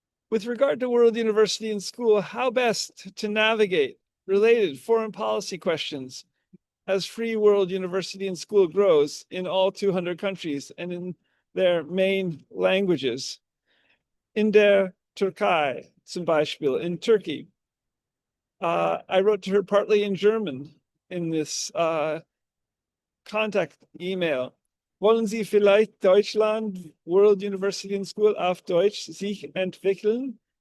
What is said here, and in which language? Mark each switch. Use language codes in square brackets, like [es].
[en] With regard to World University and School, how best to navigate related foreign policy questions as Free World University and School grows in all 200 countries and in their main languages. [de] In der Türkei, zum Beispiel, [en] in Turkey. I wrote to her partly in German in this contact email. [de] Wollen Sie vielleicht Deutschland World University and School auf Deutsch sich entwickeln?